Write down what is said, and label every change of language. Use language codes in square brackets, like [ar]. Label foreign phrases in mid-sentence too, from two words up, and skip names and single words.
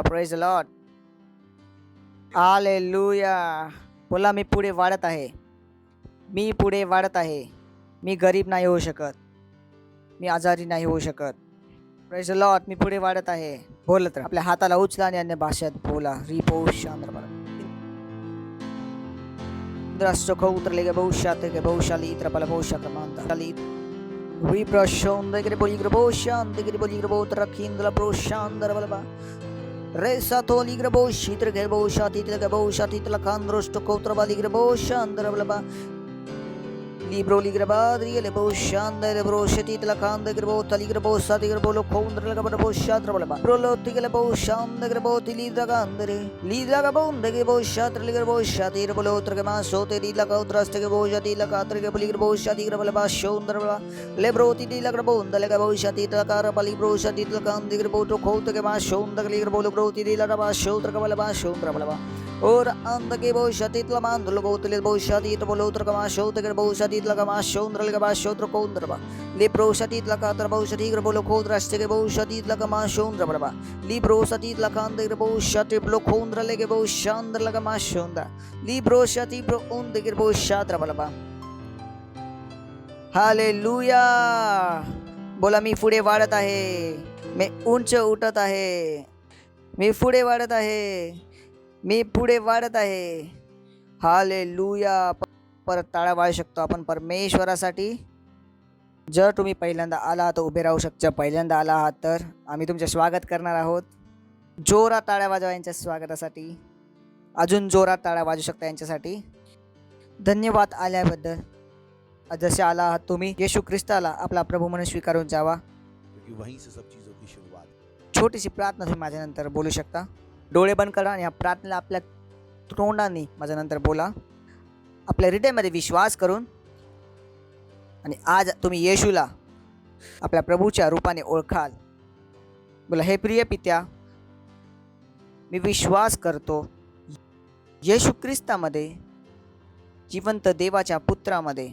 [en] Praise the Lord. Hallelujah. [mr] बोला, मी पुढे वाढत आहे, मी पुढे वाढत आहे. मी गरीब नाही होऊ शकत, मी आजारी नाही होऊ शकत. [en] Praise the Lord. [mr] मी पुढे वाढत आहे. बोलत राहा. आपल्या हाताला उचला आणि अन्य भाषेत बोला. रिपोश द्रष्टको उतरले गे बहुशात गे बहुशाली इत्रपला बहुशात मानताली विप्रशोंदगिरी बोलिग्र बहुशांतगिरी बोलिग्र बहुत रखींद्र प्रोशांदर बलबा रेसा तोलिग्र बहुशीत्र गे बहुशाती गे बहुशाती लखांद्रष्टको उतरबालिग्र बहुशांदर बलबा libro ligrabad riele bo shanda le bro sheti la kanda grabo tali grabo sati grabo lo khondra la grabo shatra bala bro lo tigele bo shanda grabo tili daga andre li daga bo ndege bo shatra le grabo shati grabo lo tra ma so te li la ka udraste ge bo shati la ka tra ge bali grabo shati grabo la ba shondra bala le bro tili la grabo ndale ge bo shati la ka ra bali bro shati la ka andre grabo to khot ge ma shondra le grabo lo bro tili la ba shondra ge bala ba shondra bala ba और अंदके बहु शतीत लमान दुल गोतले बहु शतीत बोलोत्र कमा शोत के बहु शतीत लगमा शोंद्र लगमा शोत्र कोंद्रबा ले प्रो शतीत लकात्र बहु शतीग्र बोलो खोद्र अस्ते के बहु शतीत लगमा शोंद्र बलबा ली प्रो शतीत लकांद्र बहु शती बोलो खोंद्र लेके बहु शांद्र लगमा शोंद्र ली प्रो शती प्रो उंद के बहु शात्र बलबा. हालेलुया. बोला, मी पुढे वाढत आहे, मी उंच उठत आहे, मी पुढे वाढत आहे, मी पुढे वाढत आहे. हालेलुया. परत टाळ्या वाजू शकतो आपण परमेश्वरासाठी. जर तुम्ही पहिल्यांदा आला आहात तर उभे राहू शकता. पहिल्यांदा आला आहात तर आम्ही तुमचे स्वागत करणार आहोत. जोरात टाळ्या वाजवा यांच्या स्वागतासाठी. अजून जोरात टाळ्या वाजू शकता यांच्यासाठी. धन्यवाद आल्याबद्दल. जसे आला आहात तुम्ही येशू ख्रिस्ताला आपला प्रभू म्हणून स्वीकारून जावा. [hi] क्योंकि वहीं से सब चीजों की शुरुआत है. [mr] छोटीशी प्रार्थना तुम्ही माझ्यानंतर बोलू शकता. डोळे बंद करा आणि या प्रार्थनेला आपल्या तोंडाने माझ्यानंतर बोला, आपल्या हृदयामध्ये विश्वास करून. आणि आज तुम्ही येशूला आपल्या प्रभूच्या रूपाने ओळखाल. बोला, हे प्रिय पित्या, मी विश्वास करतो येशू ख्रिस्तामध्ये, जिवंत देवाच्या पुत्रामध्ये.